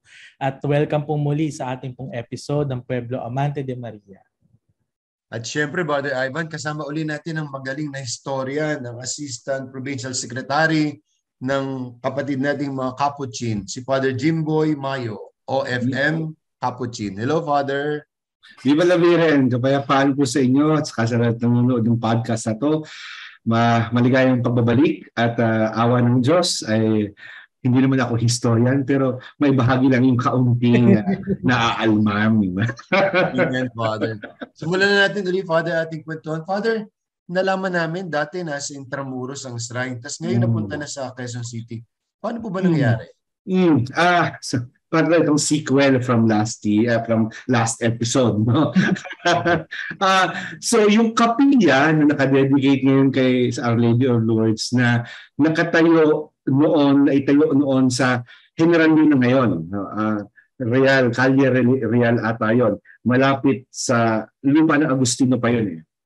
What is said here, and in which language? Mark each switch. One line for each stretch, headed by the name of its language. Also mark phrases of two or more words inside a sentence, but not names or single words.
Filipino: At welcome po muli sa ating pong episode ng Pueblo Amante de Maria. At syempre, Brother Ivan, kasama uli natin ang magaling na historia ng
English: Assistant Provincial Secretary
Filipino: ng kapatid nating mga Capuchin, si Father Jimboy Mayo, OFM Capuchin. Hello, Father.
Spanish: Viva la Virgen,
Filipino: kapayapaan po sa inyo at sa lahat ng nanonood ng podcast na to. Maligayang pagbabalik at awa ng Diyos ay hindi naman ako historian pero may bahagi lang yung kaunting naaalmam. Amen, Father. Simulan na natin ulit, Father, ating kwentuhan. Father, nalaman namin dati nasa Intramuros ang shrine, tapos ngayon napunta na sa Quezon City. Paano po ba nangyari? Para itong
English: sequel from last episode,
Filipino: no? So yung kapilya na nakadedicate ngayon kay Our Lady of Lourdes na nakatayo noon, ay tayo noon sa General Luna ngayon, no? Calle Real ata yun, malapit sa lupa ng Agustino pa yun eh.